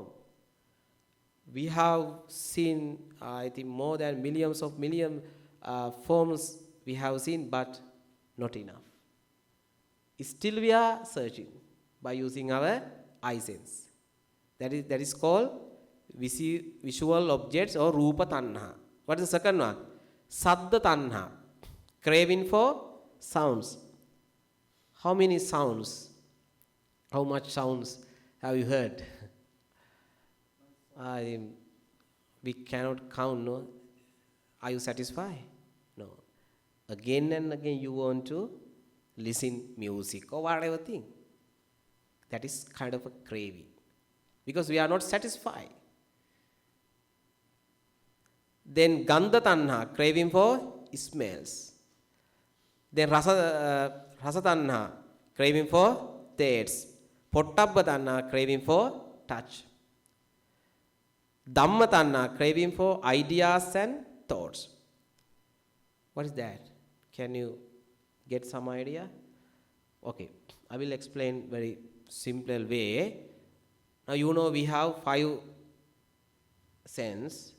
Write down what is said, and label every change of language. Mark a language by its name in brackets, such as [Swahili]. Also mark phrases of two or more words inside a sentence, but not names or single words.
[English] We have seen, I think, more than millions forms we have seen, but not enough. Still we are searching by using our eye sense. That is called visual objects or [Pali] rupa tanha. [English] What is the second one? [Pali] Saddha tanha, [English] craving for sounds. How many sounds? How much sounds have you heard? We cannot count, no? Are you satisfied? No. Again and again you want to listen music or whatever thing. That is kind of a craving. Because we are not satisfied. [Pali] Then gandha tanha, [English] craving for smells. Then [Pali] rasa tanha, [English] craving for tastes. [Pali] Pottabba tanha, [English] craving for touch. [Pali] Dhamma tanha, [English] craving for ideas and thoughts. What is that? Can you get some idea? Okay, I will explain very simple way. Now you know we have 5 sense.